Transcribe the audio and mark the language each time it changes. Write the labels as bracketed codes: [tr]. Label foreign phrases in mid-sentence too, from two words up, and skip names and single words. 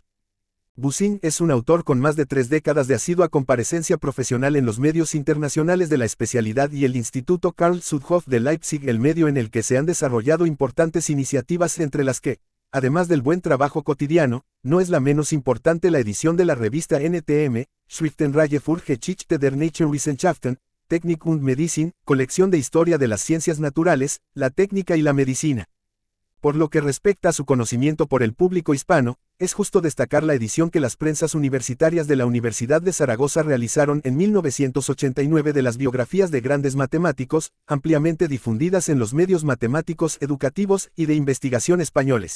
[es] Bussing es un autor con más de 3 décadas de asidua comparecencia profesional en los medios internacionales de la especialidad y el Instituto Karl Sudhoff de Leipzig, el medio en el que se han desarrollado importantes iniciativas, entre las que, además del buen trabajo cotidiano, no es la menos importante la edición de la revista NTM, Schriftenreihe für Geschichte der Naturwissenschaften, Technik und Medizin, colección de historia de las ciencias naturales, la técnica y la medicina. Por lo que respecta a su conocimiento por el público hispano, es justo destacar la edición que las prensas universitarias de la Universidad de Zaragoza realizaron en 1989 de las biografías de grandes matemáticos, ampliamente difundidas en los medios matemáticos educativos y de investigación españoles.